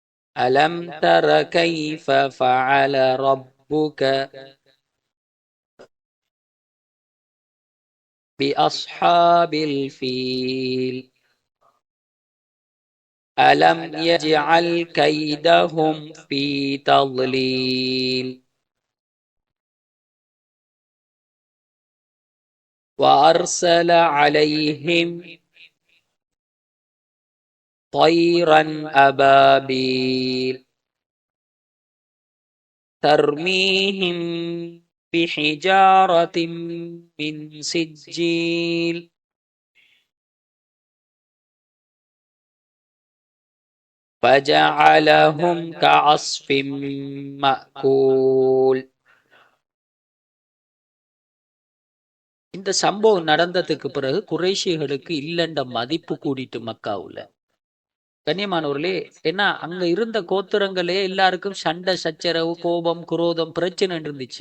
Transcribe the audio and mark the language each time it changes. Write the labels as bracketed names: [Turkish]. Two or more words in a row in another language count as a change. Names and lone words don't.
[Arabic] ألم تر كيف فعل ربك بأصحاب الفيل ألم يجعل كيدهم في تضليل وأرسل عليهم طيرا أبابيل ترميهم بحجارة من سجيل فجعلهم كعصف مأكول. [Tamil] இந்த சம்பவம் நடந்ததுக்கு பிறகு குறைஷிகளுக்கு இல்லண்ட மதிப்பு கூடிட்டு மக்காவுல. கண்ணியமானவர்களே, ஏன்னா அங்க இருந்த கோத்திரங்களே எல்லாருக்கும் சண்டை சச்சரவு கோபம் குரோதம் பிரச்சனை இருந்துச்சு.